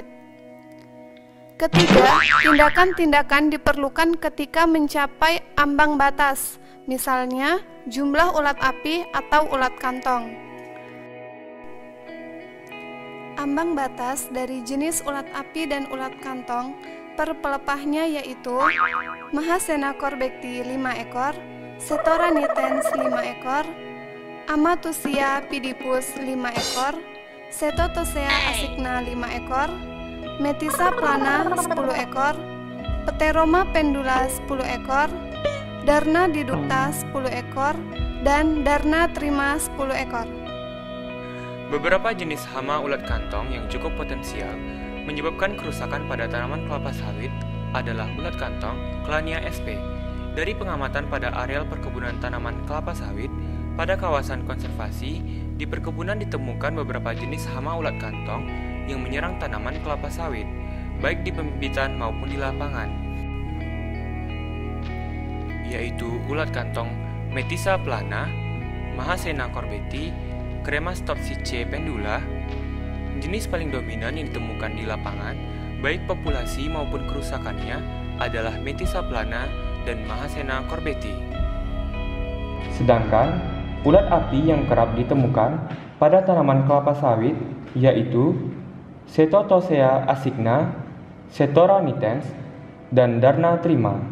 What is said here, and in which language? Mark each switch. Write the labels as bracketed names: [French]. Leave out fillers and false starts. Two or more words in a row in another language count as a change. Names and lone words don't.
[Indonesian] Ketiga, tindakan-tindakan diperlukan ketika mencapai ambang batas, misalnya jumlah ulat api atau ulat kantong. Ambang batas dari jenis ulat api dan ulat kantong per pelepahnya yaitu Mahasena corbecti 5 ekor, Setora nitens 5 ekor, Amatusia pidipus 5 ekor, Setotosea asigna 5 ekor, Metisa plana 10 ekor, Pteroma pendula 10 ekor, Darna diducta 10 ekor, dan Darna trima 10 ekor. Beberapa jenis hama ulat kantong yang cukup potensial menyebabkan kerusakan pada tanaman kelapa sawit adalah ulat kantong Clania sp. Dari pengamatan pada areal perkebunan tanaman kelapa sawit, pada kawasan konservasi, di perkebunan ditemukan beberapa jenis hama ulat kantong yang menyerang tanaman kelapa sawit, baik di pembibitan maupun di lapangan, yaitu ulat kantong Metisa plana, Mahasena corbecti, Cremas toxicae pendula. Jenis paling dominan yang ditemukan di lapangan, baik populasi maupun kerusakannya, adalah Metisa plana dan Mahasena corbecti. Sedangkan ulat api yang kerap ditemukan pada tanaman kelapa sawit yaitu Setotosea asigna, Setora nitens, dan Darna trima.